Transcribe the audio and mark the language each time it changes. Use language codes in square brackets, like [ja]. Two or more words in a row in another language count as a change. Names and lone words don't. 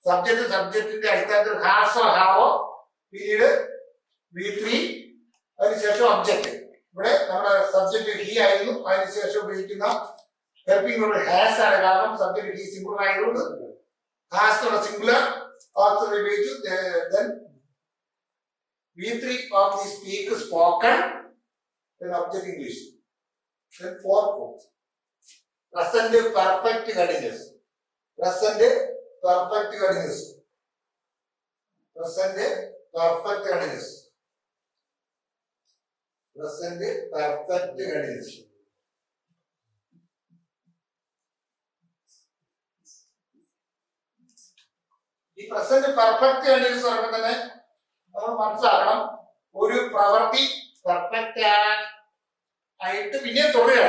[ml] സബ്ജക്റ്റിന്റെ അടിസ്ഥാനത്തിൽ ഹാസോ ഹാവോ പിന്നീട് V3 അതിനുശേഷം ഒബ്ജക്റ്റ്. ഇവിടെ നമ്മുടെ സബ്ജക്റ്റ് ഹി ആയിരുന്നു, അതിനുശേഷം ഉപയോഗിക്കുന്ന [en] helping word [ml] ഹാസ് ആണ്. കാരണം സബ്ജക്റ്റ് ഹി സിംഗുലർ ആയതുകൊണ്ട് ഹാസ് എന്നുള്ള [en] singular auxiliary [ml] ഉപയോഗിച്ചു. [en] then V3 of the speak spoken, then object English. Then fourth form present perfect continuous. Present perfect continuous. Present perfect continuous. Present perfect continuous. [ml] ഈ [en] present perfect continuous [ml] പറയുമ്പോൾ തന്നെ നമ്മൾ മനസ്സിലാക്കണം, ഒരു പ്രവൃത്തി പെർഫെക്റ്റ് ആയിട്ട് പിന്നെ തുടരുകയാണ്.